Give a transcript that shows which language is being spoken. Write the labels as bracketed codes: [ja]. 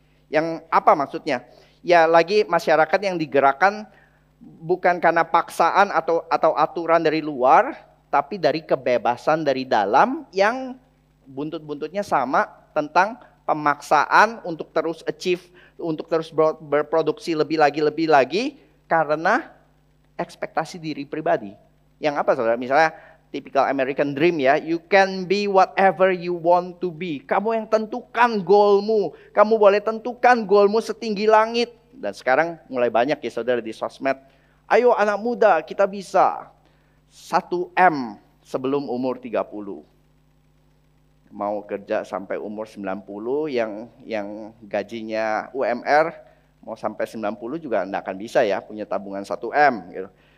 [id] Yang apa maksudnya? Ya lagi masyarakat yang digerakkan bukan karena paksaan atau aturan dari luar, tapi dari kebebasan dari dalam yang buntut-buntutnya sama tentang pemaksaan untuk terus achieve, untuk terus berproduksi lebih lagi karena ekspektasi diri pribadi. Yang apa saudara? Misalnya [en] typical American dream ya, you can be whatever you want to be. [id] Kamu yang tentukan goalmu, kamu boleh tentukan goalmu setinggi langit. Dan sekarang mulai banyak ya saudara di sosmed, ayo anak muda kita bisa 1M sebelum umur 30. Mau kerja sampai umur 90 yang gajinya UMR, mau sampai 90 juga enggak akan bisa ya punya tabungan 1M gitu.